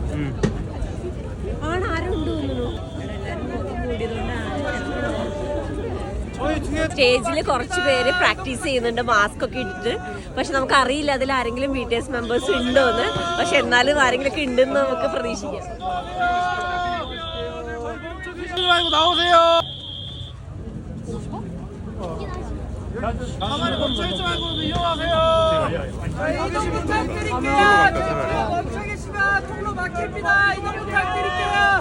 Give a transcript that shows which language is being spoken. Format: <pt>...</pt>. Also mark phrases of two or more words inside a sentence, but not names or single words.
<ml>ആണ് ആരും ഉണ്ട് തോന്നുന്നു. സ്റ്റേജിൽ കുറച്ച് പേര് പ്രാക്ടീസ് ചെയ്യുന്നുണ്ട് മാസ്ക് ഒക്കെ ഇട്ടിട്ട്. പക്ഷെ നമുക്ക് അറിയില്ല അതിൽ ആരെങ്കിലും BTS മെമ്പേഴ്സ് ഉണ്ടോ എന്ന്. പക്ഷെ എന്നാലും ആരെങ്കിലും ഒക്കെ ഉണ്ടെന്ന് നമുക്ക് പ്രതീക്ഷിക്കാം.</ml> <ko>가만히 멈춰있지 말고 이용하세요. 멈춰 계시면 통로 막힙니다. 이동 부탁드릴게요.</ko>